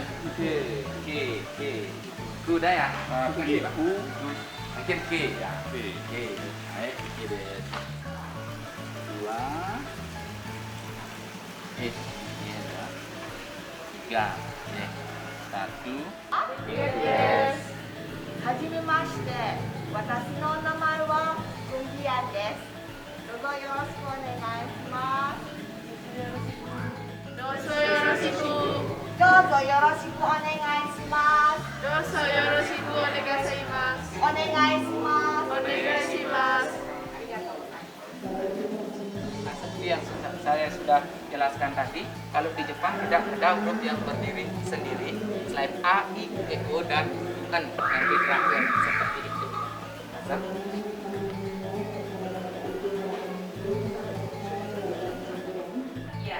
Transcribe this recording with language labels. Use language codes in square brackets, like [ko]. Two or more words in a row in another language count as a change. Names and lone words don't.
[id] K. Udah ya? Makin makin K ya. K. Baik, deh. 2. 3. Oke. 1. [ja] はじめまして、私の名前はクンギアンです。どうぞよろしくお願いします。どうぞよろしく。どうぞよろしくお願いします。どうぞよろしくお願いします。お願いします。お願いします。ありがとうございます。 [id] Seperti yang saya sudah jelaskan tadi, kalau di Jepang tidak ada huruf yang berdiri sendiri selain A, I, E, O, dan N yang di terakhir seperti itu. Iya.